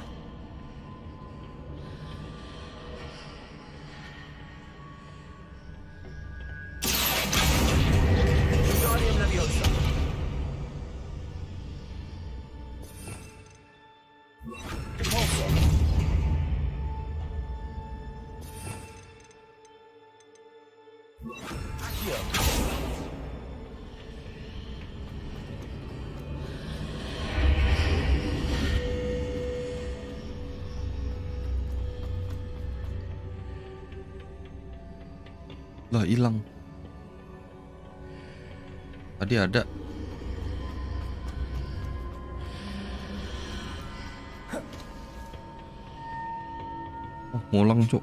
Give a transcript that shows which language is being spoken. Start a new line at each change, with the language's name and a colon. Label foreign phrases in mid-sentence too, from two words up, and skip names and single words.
Indonesian: Guardian Leviosa. Repulsor. Accio. Lah hilang. Tadi ada. Oh, ngulang, Cuk.